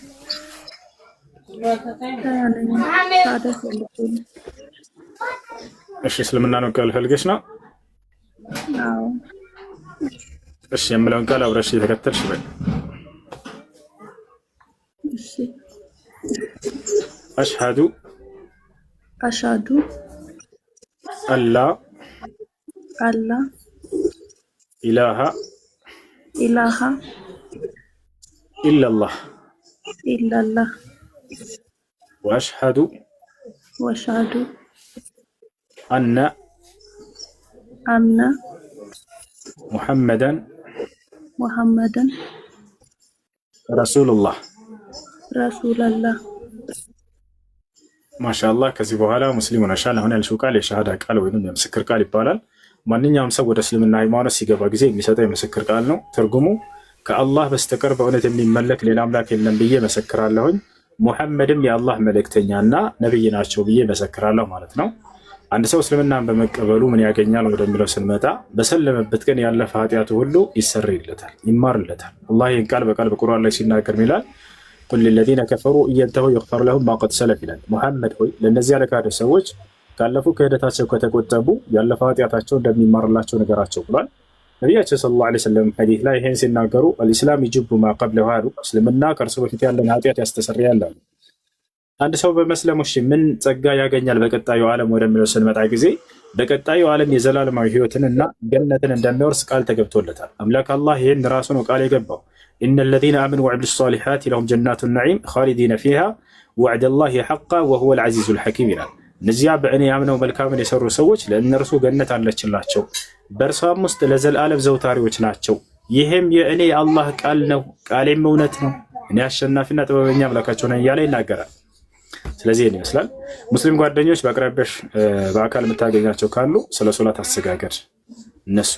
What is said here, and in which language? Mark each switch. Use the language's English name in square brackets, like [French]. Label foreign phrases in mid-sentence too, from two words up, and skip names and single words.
[Amharic] እሺ እስልምና ነው ቃል ፈልገሽ ነው አዎ እሺ የምለውን ቃል አብረሽ የተከተልሽ በል እሺ አሽሃዱ [Arabic] ألا إله إلا الله وأشهد أن محمدا رسول الله ما شاء الله [Amharic] ከዚህ በኋላ ሙስሊም ሆነሻል አሁን ያልሽው ቃል የሸሃዳ ቃል ወይንም የምስክር ቃል ይባላል ማንኛውም ሰው ወደ እስልምና ሃይማኖት ሲገባ ጊዜ የሚሰጠው የምስክር ቃል ነው ትርጉሙ ከአላህ በስተቀር በእውነት የሚመለክ ሌላ አምላክ የለም ብዬ መሰክራለሁኝ ሙሐመድም የአላህ መልእክተኛና ነብይ ናቸው ብዬ መሰክራለሁ ማለት ነው አንድ ሰው እስልምናን በመቀበሉ ምን ያገኛል ወደሚለው ስንመጣ በሰለመበት ቀን ያለፈ ኃጢአቱ ሁሉ ይሰረይለታል ይማርለታል አላህ ይህን ቃል በቃል በቁርአን ላይ ሲናገር ይላል [Arabic] قل للذين كفروا ينتهوا يغفر لهم ما قد سلف [Amharic] ይላል ሙሐመድ ሆይ ለነዚያ ለካዱ ሰዎች ካለፉ ክህደታቸው ከተቆጠቡ ያለፈ ኃጢአታቸው እንደሚማርላቸው ነገራቸው ብሏል ነብያችን [Arabic] صلى الله عليه وسلم [Amharic] ሐዲስ ላይ ይሄን ሲናገሩ [Arabic] الاسلام يجب ما قبله [Amharic] እስልምና ከእርሱ በፊት ያለን ኃጢአት ያስተሰርያል አሉ አንድ ሰው በመስለሙ ምን ጸጋ ያገኛል በቀጣዩ ዓለም ወደሚለው ስንመጣ ጊዜ በቀጣዩ ዓለም የዘላለማዊ ህይወትንና ገነትን እንደሚወርስ ቃል ተገብቶለታል አምላክ አላህ ይሄን ራሱ ነው ቃል የገባው [Arabic] ان الذين امنوا وعملوا الصالحات لهم جنات النعيم خالدين فيها وعد الله حقا وهو العزيز الحكيم [Amharic] ይላል እነዚያ በእኔ ያምነው መልካምን የሰሩ ሰዎች ለእነርሱ ገነት አለችላቸው በእርሷም ውስጥ ለዘላለም ዘውታሪዎች ናቸው ይሄም የእኔ አላህ ቃል ነው ቃሌም እውነት ነው እኔ አሸናፊና ጥበበኛ አምላካቸው ነኝ እያለ ይናገራል ስለዚህ ይሄን ይመስላል ሙስሊም ጓደኞች በአቅራቢያሽ በአካል የምታገኛቸው ካሉ ስለ ሶላት አሰጋገድ እነሱ